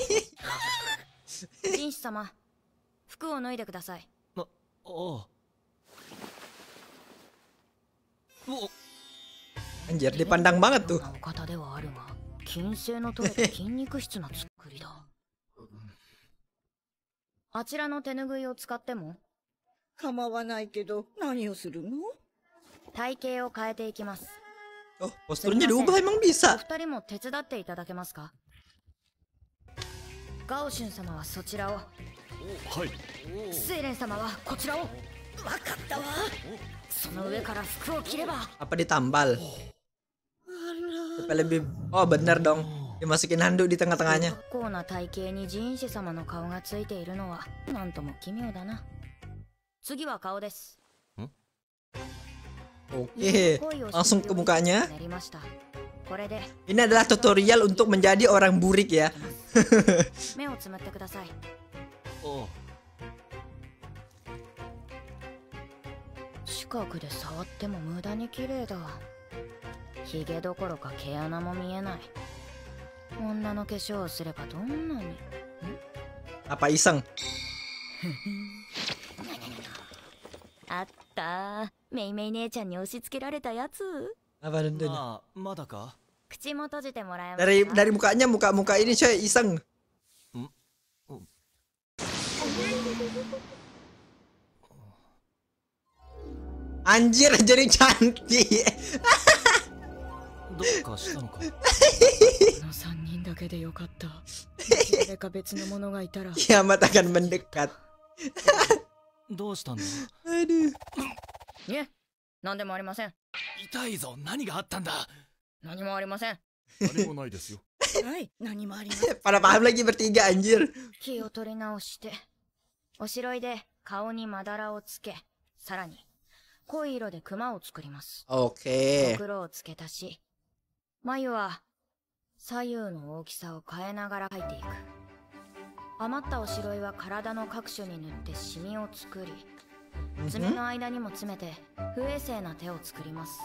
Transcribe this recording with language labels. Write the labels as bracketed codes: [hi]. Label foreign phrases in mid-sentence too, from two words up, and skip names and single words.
[ja] 人士様、服を脱いでください。 [id] Anjir, dipandang banget tuh. [ja] 金星の取れた筋肉質な作りだ。 あちらの手ぬぐいを使っても構わないけど、何をするの？体型を変えていきます。 [id] Oh, posturnya diubah emang お bisa? [ja] 二人も手伝っていただけますか？ガオシュン様はそちらを、はい。スエレン様はこちらを。わかったわ。その上から服を着れば。 [id] Apa ditambal? Supaya lebih... Oh bener dong. Dimasukin handuk di tengah-tengahnya. [ja] 結構な体型にジンシ様の顔がついているのはなんとも奇妙だな。次は顔です。 [id] Oke, langsung ke mukanya. [ja] 練りました。これで [id] Ini adalah tutorial untuk menjadi orang burik ya. [ja] 目をつむってください。おう。近くで触っても無駄に綺麗だ。ヒゲどころか毛穴も見えない。女の化粧をすればどんなに。 [id] Apa iseng? [ja] あった。メイメイ姉ちゃんに押し付けられたやつ。 [id] Apa itu? [ja] まあ、まだか。口も閉じてもらえますか。 [id] Dari mukanya muka ini coy iseng. Anjir jadi cantik. [ja] どうかしたのか。この3人だけでよかった。誰か別の者がいたら。 [id] Kiamat akan mendekat. [ja] どうしたんだ。 [id] Aduh. [ja] いえ、何でもありません。痛いぞ。何があったんだ。何もありません。何もないですよ。はい、何もありません。 [id] Pada paham lagi bertiga anjir. [ja] 気を取り直して、おしろいで顔にまだらをつけ、さらに濃い色でクマを作ります。 [id] Oke. [ja] 黒をつけたし、眉は左右の大きさを変えながら描いていく。余ったおしろいは体の各所に塗ってシミを作り、爪の間にも詰めて不衛生な手を作ります。